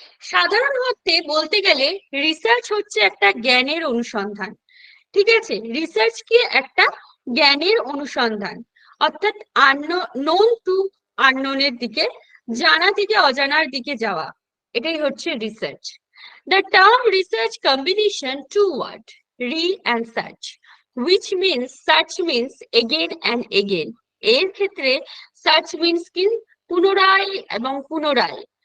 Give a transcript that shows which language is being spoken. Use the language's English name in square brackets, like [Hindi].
[Bangla] সাধারণ অর্থে বলতে গেলে রিসার্চ হচ্ছে একটা জ্ঞানের অনুসন্ধান। ঠিক আছে, রিসার্চ কি একটা জ্ঞানের অনুসন্ধান, অর্থাৎ নোন টু আননোনের দিকে, জানা থেকে অজানার দিকে যাওয়া, এটাই হচ্ছে research. [English] The term research combination two word, re and search, which means search means again and again. [Bangla] এর ক্ষেত্রে [English] search means [Bangla] কি পুনরায় এবং পুনরায়।